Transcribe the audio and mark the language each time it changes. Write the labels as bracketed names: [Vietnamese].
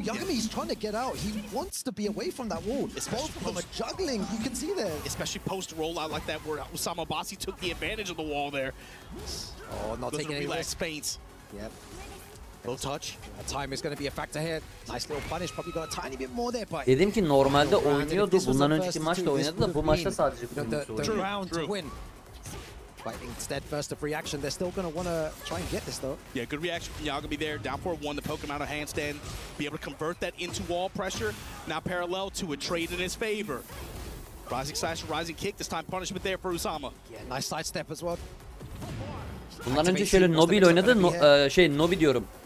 [English] Yagami's trying to get out. He wants to be away from that wall. Both of them are juggling, you can see there. Especially post-rollout like that where Usama Abasi took the advantage of the wall there. Oh, not taking any relaxed feints. Yep. Low touch. Time is going to be a factor here. Nice little punish. Probably got a tiny bit more there, but [Turkish] Dedim ki normalde oynuyordu. Bundan önceki maçta oynadı da bu maçta sadece [English] the round to win. But instead, first of reaction, they're still going to want to try and get this, though. Yeah, good reaction from Yagami there. Down 4-1 to poke him out of handstand. Be able to convert that into wall pressure. Now parallel to a trade in his favor. Rising slash, rising kick. This time punishment there for Usama. Yeah, nice sidestep as well. [Turkish] Bundan önce şöyle Nobi ile oynadı. Nobi diyorum.